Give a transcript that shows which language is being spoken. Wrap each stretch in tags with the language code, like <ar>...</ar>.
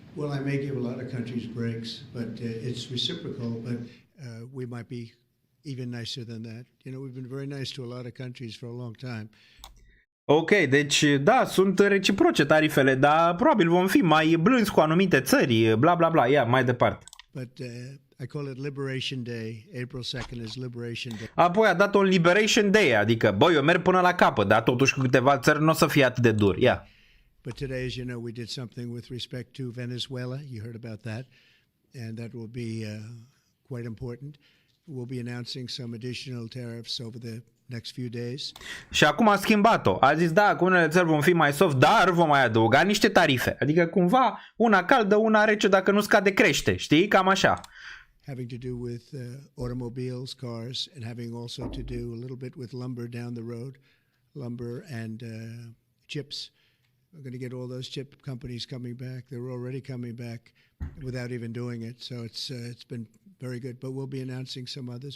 <en>Well, I may give a lot of countries breaks, but it's reciprocal, but we might be even nicer than that. You know, we've been very nice to a lot of countries for a long time.</en> <ro>Ok, deci da, sunt reciproce tarifele, dar probabil vom fi mai blânzi cu anumite țări, bla bla bla, ia, mai departe.</ro> <en>But I call it Liberation Day. April 2nd is Liberation Day.</en> <ro>Apoi a dat un Liberation Day, adică, băi, eu merg până la capăt, dar totuși cu câteva țări nu o să fie atât de dur, ia.</ro> <en>But today, as you know, we did something with respect to Venezuela. You heard about that. And that will be quite important. We'll be announcing some additional tariffs over the next few days.</en> <ro>Și acum a schimbat-o. A zis, da, cu unele țări vom fi mai soft, dar vom mai adăuga niște tarife. Adică cumva una caldă, una rece, dacă nu scade crește, știi? Cam așa.</ro> <en>Having to do with automobiles, cars, and having also to do a little bit with lumber down the road, lumber and chips. We're going to get all those chip companies coming back. They're already coming back without even doing it. So it's been very good. But we'll be announcing some others.</en>